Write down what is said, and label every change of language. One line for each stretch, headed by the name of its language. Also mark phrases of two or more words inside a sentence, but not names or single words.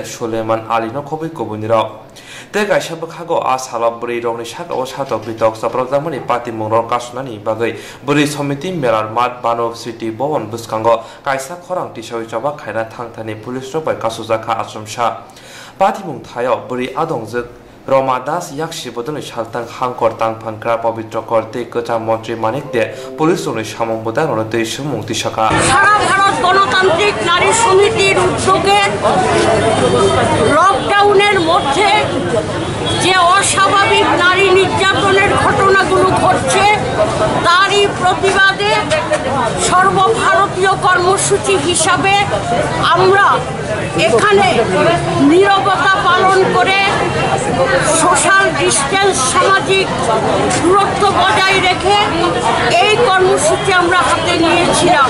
Kok Borok: Suleiman Ali no khobai kobuniro te gaisa bkhago asala bri rongni shaka o satok bitok saprojamani pati mungror kasunani bagai bri somiti merar mat banov city bowon buskango kaisa khorang tisoi choba khaina thangthani police robai kasujaka asumsha pati mung thayo bri adongjak Roma Das yakshi bodoni saltang hangkor tangphangkra pabitra korte kocha mantri manik de police oni samong bodang ono tei sumung tisaka
Bangla: সারা ভারত গণতান্ত্রিক নারী সমিতির উদ্যোগে লকডাউনের মধ্যে যে অস্বাভাবিক নারী নির্যাতনের ঘটনাগুলো ঘটছে তারই প্রতিবাদে সর্বভারতীয় কর্মসূচি হিসাবে আমরা এখানে নীরবতা পালন করে
English: social distance,
Bangla: সামাজিক দূরত্ব বজায় রেখে এই কর্মসূচি আমরা হাতে নিয়েছিলাম।